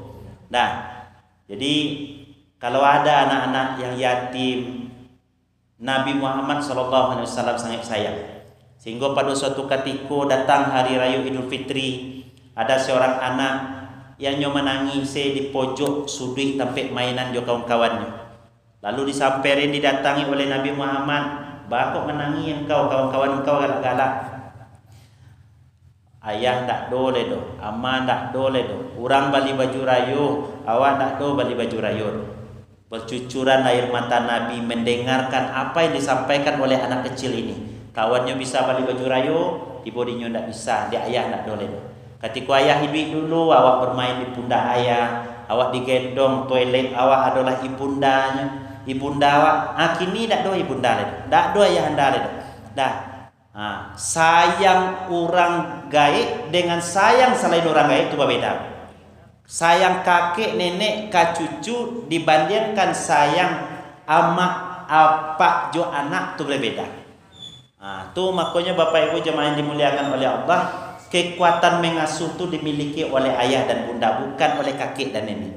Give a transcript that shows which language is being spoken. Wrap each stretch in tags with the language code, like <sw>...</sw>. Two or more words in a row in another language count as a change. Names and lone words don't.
<id>Nah, jadi kalau ada anak-anak yang yatim, Nabi Muhammad SAW sangat sayang. Sehingga pada suatu ketika datang hari raya Idul Fitri, ada seorang anak yang menangis di pojok sudut tempat mainan jo kawan-kawannya. Lalu disamperin, didatangi oleh Nabi Muhammad,</id> <min>bakok menangi engkau, kawan-kawan engkau galak-galak. Ayah tak dole do, ama tak dole do. Urang bali baju rayo, awak tak do bali baju rayo.</min> <id>Bercucuran air mata Nabi mendengarkan apa yang disampaikan oleh anak kecil ini.</id> <min>Kawannya bisa bali baju rayo, dibodinya tak bisa, dia ayah tak dole do.</min> <id>Ketika ayah hidup dulu, awak bermain di pundak ayah, awak digendong toilet, awak adalah ibundanya.</id> <min>Ibunda awak, kini tak do ibunda le, tak do ayah anda le.</min> <id>Dah. Sayang orang gaib dengan sayang selain orang gaib itu berbeda. Sayang kakek, nenek, cucu dibandingkan sayang amak, apa, jo anak itu berbeda. Tu makanya Bapak Ibu jemaah yang dimuliakan oleh Allah, kekuatan mengasuh itu dimiliki oleh ayah dan bunda, bukan oleh kakek dan nenek.</id>